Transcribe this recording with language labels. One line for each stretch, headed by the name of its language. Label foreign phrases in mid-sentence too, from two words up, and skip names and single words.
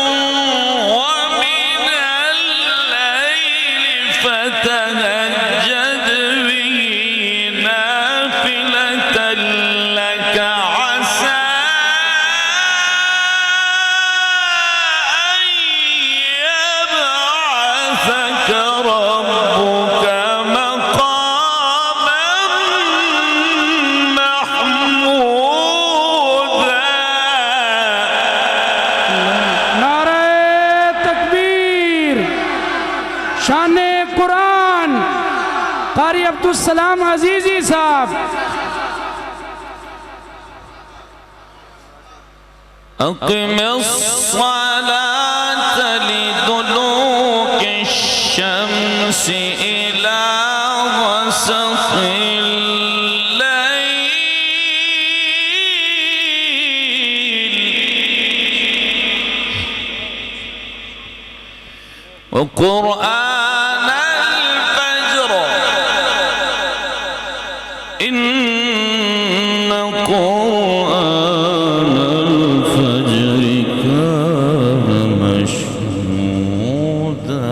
Arabic: ومن الليل فتهجد به نافلة لك عسى ربك مقاما محمودا.
Urdu: نعرۂ تکبیر. شان قرآن قاری عبدالسلام عزیزی صاحب.
Arabic: أقم الصلاة لدلوك الشمس إلى غسق الليل وقرآن الفجر إن قرآن الفجر كان مشهودا.